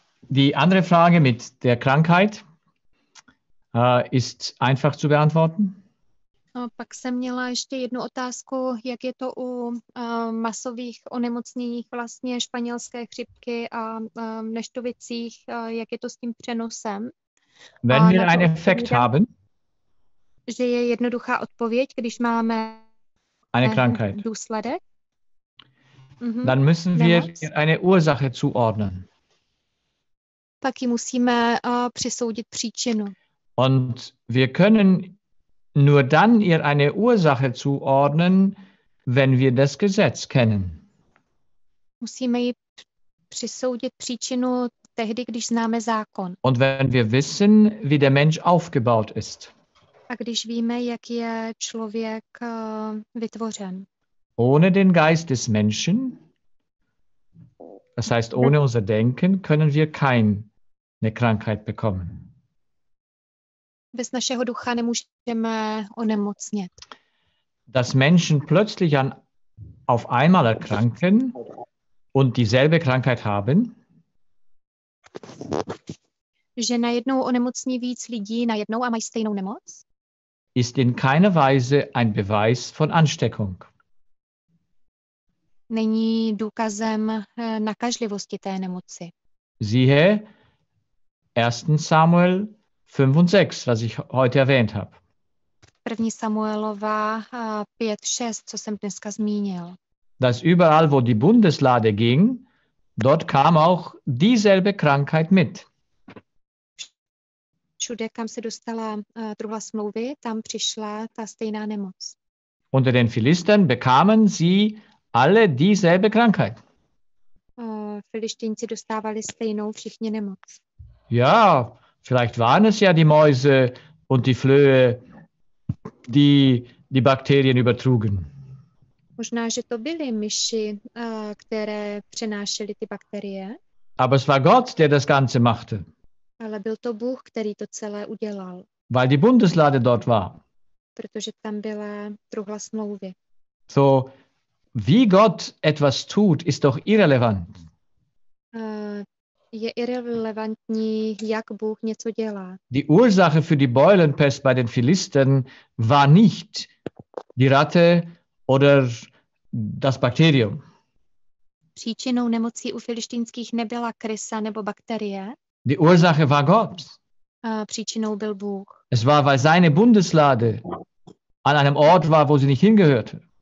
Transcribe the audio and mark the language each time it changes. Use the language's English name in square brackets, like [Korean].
[German] Die andere Frage mit der Krankheit ist einfach zu beantworten. [Czech] Pak jsem měla ještě jednu otázku, jak je to u masových onemocněních vlastně španělské chřipky a neštovicích, jak je to s tím přenosem. [German] Wenn wir einen Effekt haben, [Czech] že je jednoduchá odpověď, když máme [German] eine Krankheit, [Czech] důsledek. [German] Dann müssen wir eine Ursache zuordnen. [Czech] Pak ji musíme přisoudit příčinu. [German] Und wir können nur dann ihr eine Ursache zuordnen, wenn wir das Gesetz kennen. [Czech] Musíme ji přisoudit příčinu tehdy, když známe zákon. [German] Und wenn wir wissen, wie der Mensch aufgebaut ist. [Czech] A když víme, jak je člověk vytvořen. [German] Ohne den Geist des Menschen, das heißt ohne unser Denken, können wir keine Krankheit bekommen. [Czech] Bez našeho ducha nemůžeme onemocnět. [German] Dass Menschen plötzlich auf einmal erkranken und dieselbe Krankheit haben, [Czech] že najednou onemocní víc lidí najednou a mají stejnou nemoc, [German] ist in keiner Weise ein Beweis von Ansteckung. [Czech] Není důkazem nakažlivosti té nemoci. [German] Siehe 1. Samuel 5 und 6, was ich heute erwähnt habe. [Czech] 1. Samuelova 5:6, co jsem dneska zmínil. [German] Dass überall, wo die Bundeslade ging, dort kam auch dieselbe Krankheit mit. [Czech] Všude, kam se dostala truhla smlouvy, tam přišla ta stejná nemoc. [German] Unter den Philistern bekamen sie alle dieselbe Krankheit. [Czech] Filištinci dostávali stejnou všichni nemoc. [German] Ja, vielleicht waren es ja die Mäuse und die Flöhe, die die Bakterien übertrugen. [Czech] Možná, že to byly myši, které přenášely ty bakterie. [German] Aber es war Gott, der das Ganze machte. [Czech] Ale byl to Bůh, který to celé udělal. [German] Weil die Bundeslade dort war. [Czech] Protože tam byla truhla smlouvy. [German] So, wie Gott etwas tut, ist doch irrelevant. [Czech] Je irrelevantní, jak Bůh něco dělá. [German] Die Ursache für die Beulenpest bei den Philistern war nicht die Ratte oder das Bakterium. [Czech] Příčinou nemocí u filištínských nebyla krysa nebo bakterie. [German] Die Ursache war Gott. [Czech] Příčinou byl Bůh. [German] Es war, weil seine Bundeslade an einem Ort war, wo sie nicht hingehörte.